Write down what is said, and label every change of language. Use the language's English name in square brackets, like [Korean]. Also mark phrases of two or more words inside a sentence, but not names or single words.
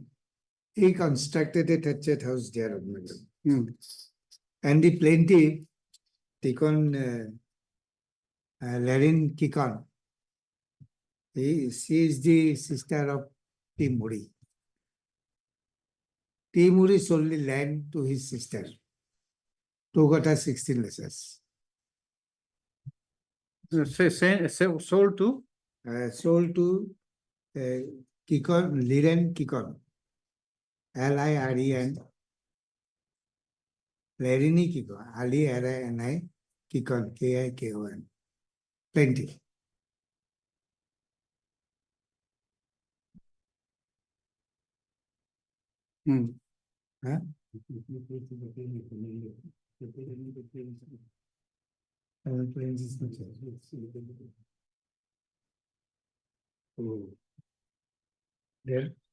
[English] He constructed a thatched house there. And the plaintiff, Tikon Larin Kikon, she is the sister of Timuri. Timuri sold the land to his sister. 2 kata 16 lesas. sold to Sold to Kikon, Liren Kikon. Liren. Larini Kikon. Lirini Kikon. Kikon. Plenty. Huh? Plains is not there.